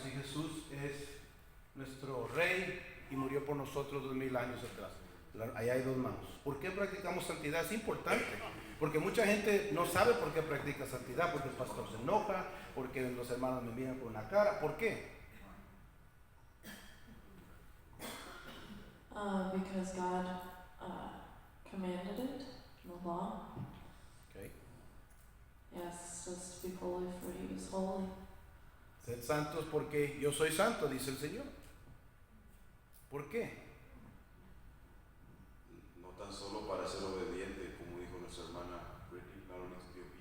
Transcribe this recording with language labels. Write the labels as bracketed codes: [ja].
[es] Si Jesús es nuestro Rey y murió por nosotros 2000 años atrás. Allá hay 2 manos. ¿Por qué practicamos santidad? Es importante. Porque mucha gente no sabe por qué practica santidad, porque el pastor se enoja, porque los hermanos me miran con una cara. ¿Por qué? [en] Because God commanded it, the law. Okay. He asks us to be holy for He is holy. [es] Sed santos porque yo soy santo, dice el Señor. ¿Por qué? No tan solo para ser obediente, como dijo nuestra hermana Brittany, [en] not only to